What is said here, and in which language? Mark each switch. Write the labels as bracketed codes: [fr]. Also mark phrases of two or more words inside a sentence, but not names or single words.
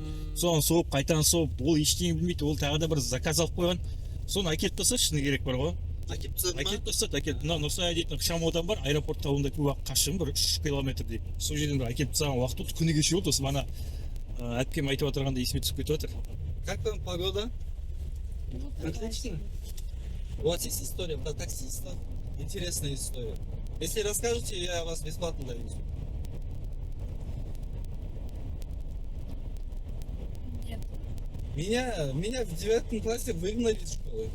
[kk] Соны соғып, қайтадан соғып, ол ештеңе білмейді. Ол тағы да бір заказ алып қойған. Соны әкеліп тастады, шыны керек бар ғой. Әкеліп тастады. Нұрсая дейтін Шамодан бар, аэропортта ондай көп уақыт қашым, бір 3 километр деп. Сол жерден бір әкеліп тастаған уақыт болды. Күні кеше болды, осы мана әпкем айтып отырғанда есіме түсіп кетіп отыр. [ru] Как там погода? Отлично. У вас есть история про таксиста? Интересная история. Если расскажете, я вас бесплатно довезу. Нет. Меня в 9 классе выгнали из школы.